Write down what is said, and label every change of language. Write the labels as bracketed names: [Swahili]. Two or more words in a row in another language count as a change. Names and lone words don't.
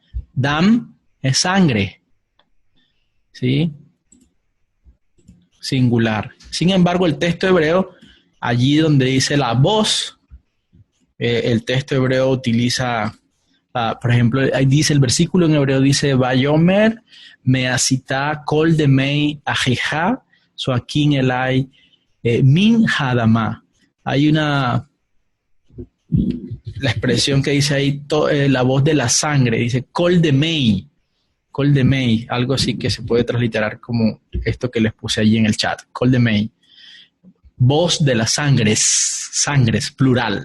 [Spanish] Dam es sangre. ¿Sí? Singular. Sin embargo, el texto hebreo, allí donde dice la voz, el texto hebreo utiliza, por ejemplo, ahí dice el versículo en hebreo, dice, [Hebrew] ויאמר מה עשית קול דמי אחיך, צעקים אלי מן האדמה. [Spanish] Hay la expresión que dice ahí, la voz de la sangre, dice [Hebrew] קול דמי, [Spanish] algo así que se puede transliterar como esto que les puse allí en el chat, [Hebrew] קול דמי. [Spanish] Voz de las sangres, plural.